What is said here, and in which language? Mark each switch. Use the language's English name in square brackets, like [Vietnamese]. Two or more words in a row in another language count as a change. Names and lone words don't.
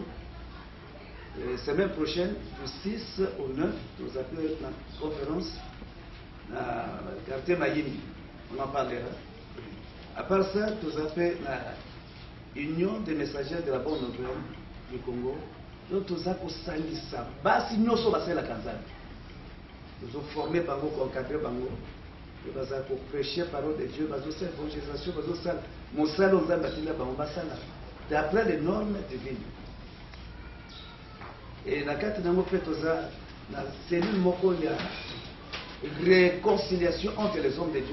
[French] La semaine prochaine, du 6 au 9, nous avons une conférence dans le quartier Mayini. On en parlera. À part ça, nous avons l'Union des messagers de la bonne nouvelle du Congo. Nous avons Sangisa. [Lingala] Basi nyoso basela kanzani. [French] Nous avons formé Bango, encadré Bango. Nous avons prêché la parole de Dieu. Nous avons fait l'évangélisation. Nous avons fait mon salon d'après les normes divines. Et dans le cadre de la cellule Moko, il y a une réconciliation entre les hommes de Dieu.